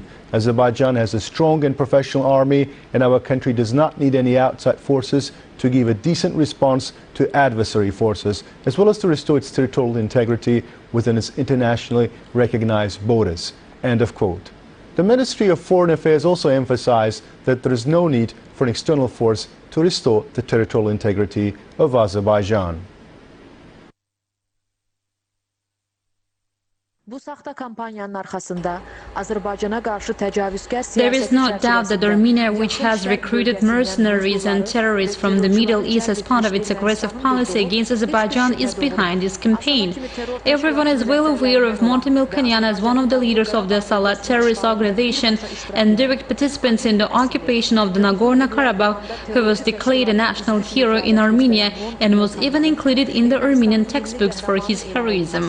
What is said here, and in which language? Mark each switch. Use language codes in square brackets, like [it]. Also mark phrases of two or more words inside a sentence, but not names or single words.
[en] Azerbaijan has a strong and professional army, and our country does not need any outside forces to give a decent response to adversary forces, as well as to restore its territorial integrity within its internationally recognized borders. End of quote. The Ministry of Foreign Affairs also emphasized that there is no need for an external force to restore the territorial integrity of Azerbaijan. [az] Bu saxta kampanyanın arxasında Azərbaycana qarşı təcavüzkar siyasət. [en] There is no doubt that Armenia, which has recruited mercenaries and terrorists from the Middle East as part of its aggressive policy against Azerbaijan, is behind this campaign. Everyone is well aware of Monty Milkonyan as one of the leaders of the Salat terrorist organization and direct participants in the occupation of the Nagorno-Karabakh, who was declared a national hero in Armenia and was even included in the Armenian textbooks for his heroism.